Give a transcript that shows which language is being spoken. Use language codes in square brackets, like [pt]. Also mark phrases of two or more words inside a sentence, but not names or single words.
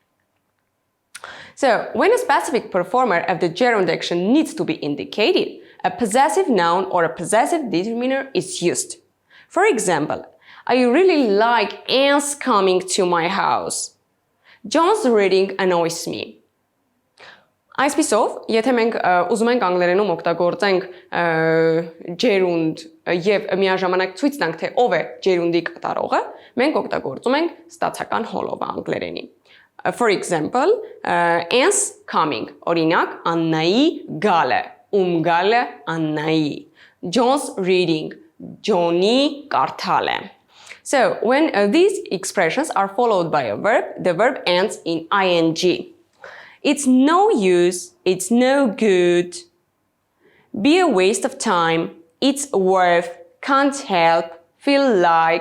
[en] So, when a specific performer of the gerund action needs to be indicated, a possessive noun or a possessive determiner is used. For example, I really like ants coming to my house. John's reading annoys me. [hy] Այսպիսով, եթե մենք ուզում ենք անգլերենում օգտագործենք gerund եւ միաժամանակ ցույց տանք թե ով է gerund-ի կատարողը, մենք օգտագործում ենք ստացական հոլովը անգլերենի. [en] For example, ants coming, [hy] օրինակ Աննայի գալը, գալը Աննայի. [en] John's reading, Johnny կարդալը. So, when these expressions are followed by a verb, the verb ends in ing. It's no use, it's no good, be a waste of time, it's worth, can't help, feel like.